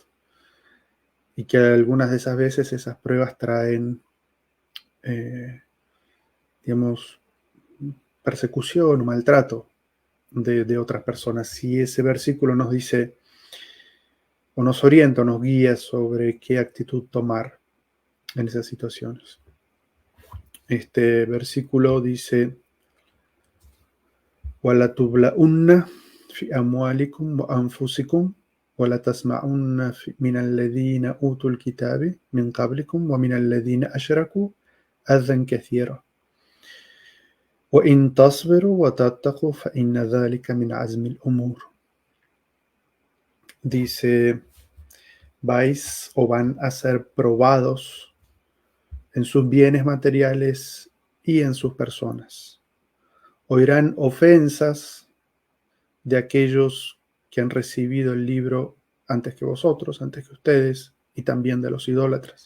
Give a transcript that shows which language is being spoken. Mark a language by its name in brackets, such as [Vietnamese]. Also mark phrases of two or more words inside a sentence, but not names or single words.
[Spanish] Y que algunas de esas veces esas pruebas traen, digamos, persecución o maltrato de otras personas. Si ese versículo nos dice o nos orienta o nos guía sobre qué actitud tomar en esas situaciones. Este versículo dice: [Arabic] وَلَا تُبْلَؤُنَّ فِي أَمْوَالِكُمْ وَأَنْفُسِكُمْ وَلَا تَسْمَعُنَّ مِنَ الَّذِينَ أُوتُوا الْكِتَابِ مِنْ قَبْلِكُمْ وَمِنَ الَّذِينَ أَشْرَكُوا أَذًى كَثِيرًا وَإِنْ تَصْبِرُوا وَتَتَّقُوا فَإِنَّ ذَلِكَ مِنْ عَزْمِ الْأُمُورِ. [Spanish] Dice: vais o van a ser probados en sus bienes materiales y en sus personas. Oirán ofensas de aquellos que han recibido el libro antes que vosotros, antes que ustedes, y también de los idólatras.